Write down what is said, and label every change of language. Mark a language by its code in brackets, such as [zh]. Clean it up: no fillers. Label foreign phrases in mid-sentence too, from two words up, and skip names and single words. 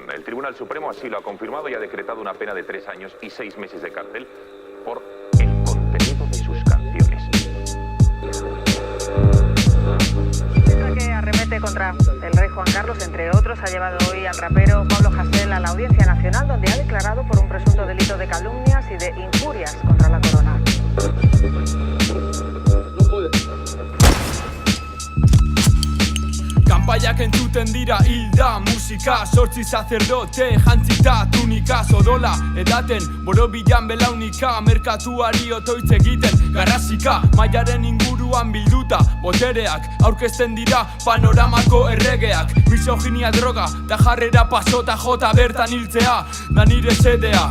[es] El Tribunal Supremo así lo ha confirmado y ha decretado una pena de 3 años y 6 meses de cárcel por el contenido de sus canciones. La que arremete contra el rey Juan Carlos, entre otros, ha llevado hoy al rapero Pablo Hasél a la Audiencia Nacional, donde ha declarado por un presunto delito de calumnias y de injurias contra la corona. [eu] Kanpaiak entzuten dira hilda musika, sortzi sacerdote jantzita tunika, odola edaten borobilan belaunika, merkatuari otoitz egiten garrasika, mailaren inguruan bilduta botereak aurkezten dira panoramako erregeak, misoginia droga da jarrera pasota jota bertan hiltzea da nire sedea.